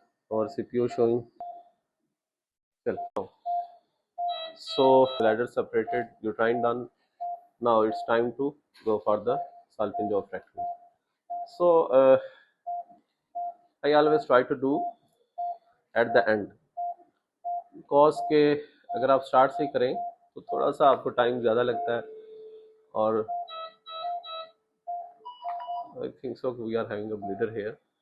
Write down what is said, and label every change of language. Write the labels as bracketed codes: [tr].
[en] और CPU showing. चल, so bladder separated, uterine done. Now it's time to go for the salpingo-oophorectomy. So I always try to do at the end, because [hi] के अगर आप start से करें तो थोड़ा सा आपको टाइम ज़्यादा लगता है. [en] और I think so we are having a bleeder here.